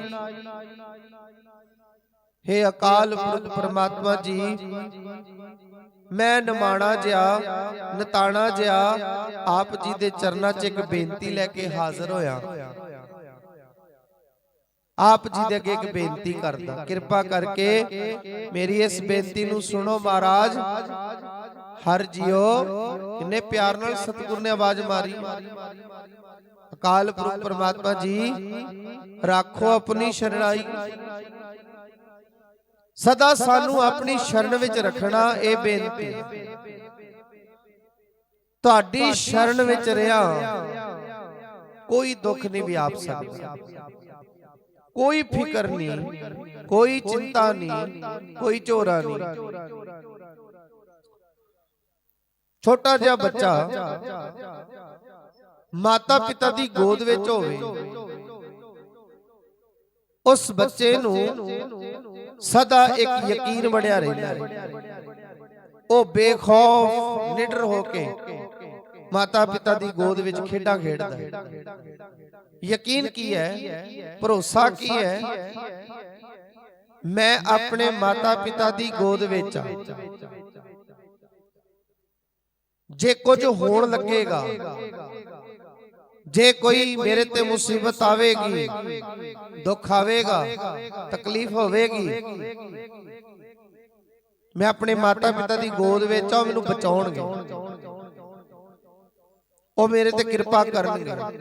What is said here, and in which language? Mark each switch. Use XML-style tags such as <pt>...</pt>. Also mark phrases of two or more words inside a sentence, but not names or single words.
<pa>ਹੇ ਅਕਾਲ ਪੁਰਖ ਪਰਮਾਤਮਾ ਜੀ, ਮੈਂ ਨਿਮਾਣਾ ਜਿਹਾ, ਨਤਾਣਾ ਜਿਹਾ ਆਪ ਜੀ ਦੇ ਚਰਨਾਂ ਚ ਏਕ ਬੇਨਤੀ ਲੈਕੇ ਹਾਜ਼ਰ ਹੋਇਆ। ਆਪ ਜੀ ਦੇ ਅੱਗੇ ਏਕ ਬੇਨਤੀ ਕਰਦਾ, ਕਿਰਪਾ ਕਰਕੇ ਮੇਰੀ ਇਸ ਬੇਨਤੀ ਨੂੰ ਸੁਣੋ ਮਹਾਰਾਜ। ਹਰ ਜੀਓ, ਕਿੰਨੇ ਪਿਆਰ ਨਾਲ ਸਤਿਗੁਰ ਨੇ ਆਵਾਜ਼ ਮਾਰੀ। ਅਕਾਲ ਪੁਰਖ ਪਰਮਾਤਮਾ ਜੀ, ਰਾਖੋ ਅਪਨੀ ਸ਼ਰਣਾਈ। ਸਦਾ ਸਾਨੂ ਅਪਨੀ ਸ਼ਰਣ ਵਿਚ ਰੱਖਣਾ। ਏ ਬੇਨਤੀ ਤੁਹਾਡੀ ਸ਼ਰਣ ਵਿਚ ਰਹਾ ਕੋਈ ਦੁੱਖ ਨਹੀਂ ਵਿਆਪ ਸਕਤਾ, ਕੋਈ ਫ਼ਿਕਰ ਨਹੀਂ, ਕੋਈ ਚਿੰਤਾ ਨਹੀਂ, ਕੋਈ ਝੋਰਾ ਨਹੀਂ। ਛੋਟਾ ਜਿਹਾ ਬੱਚਾ ਮਾਤਾ ਪਿਤਾ ਦੀ ਗੋਦ ਵਿਚ ਹੋਵੇ, ਉਸ ਬੱਚੇ ਨੂ ਸਦਾ ਏਕ ਯਕੀਨ ਵਧੀਆ ਰਹਿਤਾ ਹੈ। ਵੋ ਬੇਖ਼ੌਫ਼ ਨਿਡਰ ਹੋਕੇ ਮਾਤਾ ਪਿਤਾ ਦੀ ਗੋਦ ਵਿਚ ਖੇਡਾਂ ਖੇਡਦਾ ਹੈ। ਯਕੀਨ ਕੀ ਹੈ, ਭਰੋਸਾ ਕੀ ਹੈ, ਮੈਂ ਅਪਨੇ ਮਾਤਾ ਪਿਤਾ ਦੀ ਗੋਦ ਵਿਚ ਜੇ ਕੁਛ ਹੋਣ ਲੱਗੇਗਾ, ਜੇ ਕੋਈ ਮੇਰੇ ਤੇ ਮੁਸੀਬਤ ਆਵੇਗੀ, ਦੁੱਖ ਆਵੇਗਾ, ਤਕਲੀਫ਼ ਹੋਵੇਗੀ, ਮੈਂ ਅਪਨੇ ਮਾਤਾ ਪਿਤਾ ਦੀ ਗੋਦ ਵਿਚ ਆ, ਮੈਨੂ ਬਚਾਉਣਗੇ, ਓ ਮੇਰੇ ਤੇ ਕਿਰਪਾ ਕਰਨਗੇ।</pa>